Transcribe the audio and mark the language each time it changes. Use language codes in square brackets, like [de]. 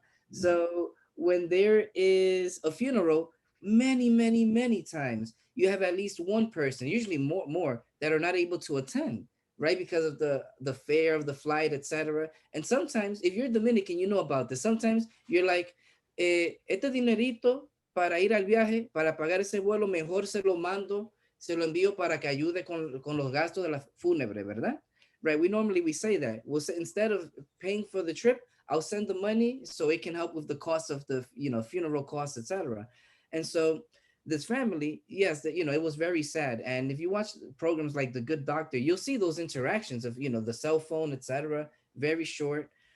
[en] So when there is a funeral, many times you have at least one person, usually more that are not able to attend, right? Because of the fare of the flight, etc. And sometimes if you're Dominican, you know about this. Sometimes you're like, [es] este dinerito para ir al viaje, para pagar ese vuelo, mejor se lo mando, se lo envío para que ayude con los gastos de la fúnebre, ¿verdad? [en] Right, we say that. We'll say, instead of paying for the trip, I'll send the money so it can help with the cost of the funeral costs, etc. And so this family, yes, it was very sad. And if you watch programs like The Good Doctor, you'll see those interactions of the cell phone, etc. Very short.